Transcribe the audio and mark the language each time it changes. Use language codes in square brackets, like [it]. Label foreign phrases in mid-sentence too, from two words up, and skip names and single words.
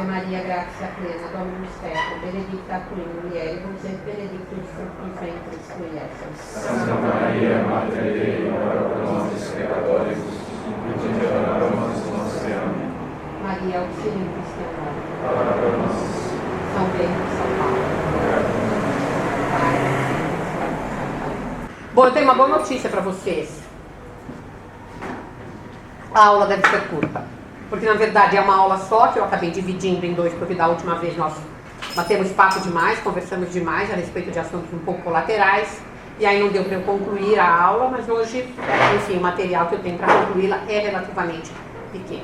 [la] Maria, gratia plena, Dominus tecum, benedicta tu in mulieribus, et benedictus fructus ventris tui, Iesus. Santa Maria, Mater Dei, ora pro nobis peccatoribus, et in hora mortis nostre. [pt] Amém. [la] Maria, auxilium Christianorum, Ora pro nobis. [pt] São Pedro, São Paulo. Bom, eu tenho uma boa notícia para vocês. A aula deve ser curta, porque na verdade é uma aula só, que eu acabei dividindo em dois, porque da última vez nós batemos papo demais, conversamos demais a respeito de assuntos um pouco colaterais, e aí não deu para eu concluir a aula, mas hoje, enfim, o material que eu tenho para concluí-la é relativamente pequeno.